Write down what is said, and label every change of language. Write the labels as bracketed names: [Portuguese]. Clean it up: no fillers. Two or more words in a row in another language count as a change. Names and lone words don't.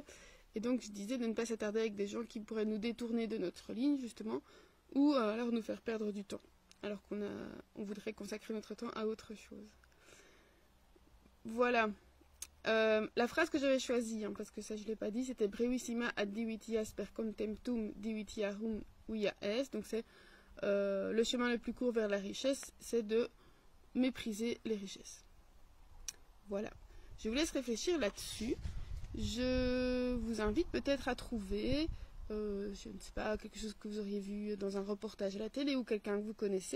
[French] Et donc je disais de ne pas s'attarder avec des gens qui pourraient nous détourner de notre ligne justement, ou alors nous faire perdre du temps, alors on voudrait consacrer notre temps à autre chose. Voilà. La phrase que j'avais choisie, hein, parce que ça je ne l'ai pas dit, c'était [Latin] brevissima ad divitias per contemptum divitiarum via est. [French] Donc c'est le chemin le plus court vers la richesse, c'est de mépriser les richesses. Voilà. Je vous laisse réfléchir là-dessus. Je vous invite peut-être à trouver, je ne sais pas, quelque chose que vous auriez vu dans un reportage à la télé ou quelqu'un que vous connaissez.